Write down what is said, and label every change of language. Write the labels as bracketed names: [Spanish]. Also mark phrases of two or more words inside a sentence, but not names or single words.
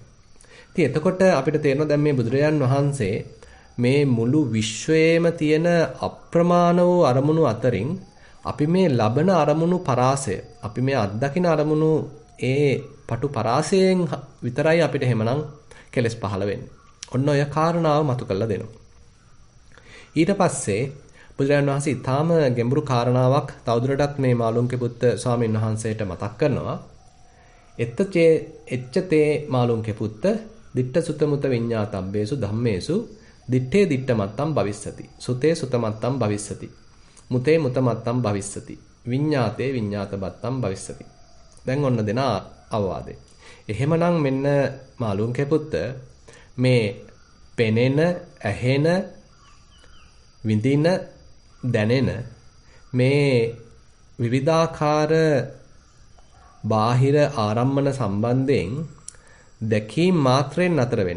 [Sinhala] ඉතින් එතකොට අපිට තේරෙනවා දැන් මේ බුදුරජාන් වහන්සේ මේ මුළු විශ්වයේම තියෙන අප්‍රමාණ වූ අරමුණු අතරින් අපි මේ ලබන අරමුණු පරාසය අපි මේ අත්දකින අරමුණු ඒ පටු පරාසයෙන් විතරයි අපිට එහෙමනම් කෙලස් පහළ වෙන්නේ. ඔන්න ඔය කාරණාව මතු කරලා දෙනවා. ඊට පස්සේ බුදුරජාණන් වහන්සේ ඊටාම ගැඹුරු කාරණාවක් තවදුරටත් මේ මාළුන්ගේ පුත්ත ස්වාමීන් වහන්සේට මතක් කරනවා. [Pali] එච්චතේ මාළුන්ගේ පුත්ත ditta sutta mutta විඤ්ඤාතබ්බේසු ධම්මේසු දිත්තේ දිත්තමත්තම් භවිස්සති. සුතේ සුතමත්තම් භවිස්සති. මුතේ මුතමත්තම් භවිස්සති. විඤ්ඤාතේ විඤ්ඤාතබත්තම් භවිස්සති. [Sinhala] දැන් ඔන්න දෙන අවවාදේ. එහෙමනම් මෙන්න මාළුන්ගේ පුත්ත මේ පෙනෙන, ඇහෙන, විඳින, දැනෙන මේ විවිධාකාර බාහිර ආරම්මන සම්බන්ධයෙන් දැකීම් මාත්‍රයෙන් නතර වෙන්න.